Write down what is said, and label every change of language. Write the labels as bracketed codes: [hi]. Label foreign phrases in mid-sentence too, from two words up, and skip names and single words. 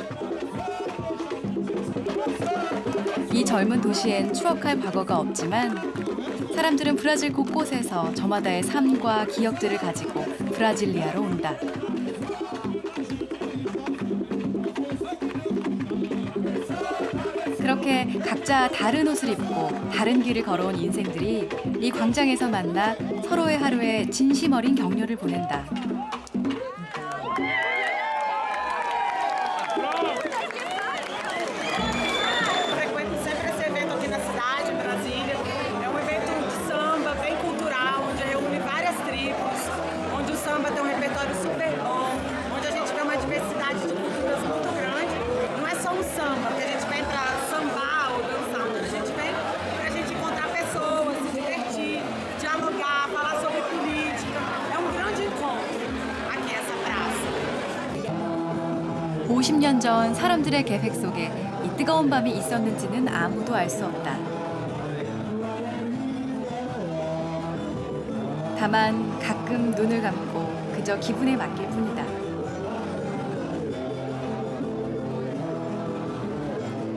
[ko] 이 젊은 도시엔 추억할 과거가 없지만 사람들은 브라질 곳곳에서 저마다의 삶과 기억들을 가지고 브라질리아로 온다. 그렇게 각자 다른 옷을 입고 다른 길을 걸어온 인생들이 이 광장에서 만나 서로의 하루에 진심 어린 격려를 보낸다. [pt] Frequento sempre esse evento aqui na cidade, em Brasília. É um evento de samba bem cultural, onde reúne várias tribos, onde o samba tem um repertório super bom, onde a gente vê uma diversidade de culturas muito grande. Não é só um samba que a gente vem para sambar ou dançar, a gente vem para a gente encontrar pessoas, se divertir, dialogar, falar sobre política. É um grande encontro aqui essa praça. [ko] 50년 전 사람들의 계획 속에 이 뜨거운 밤이 있었는지는 아무도 알 수 없다. 다만 가끔 눈을 감고 그저 기분에 맡길 뿐이다.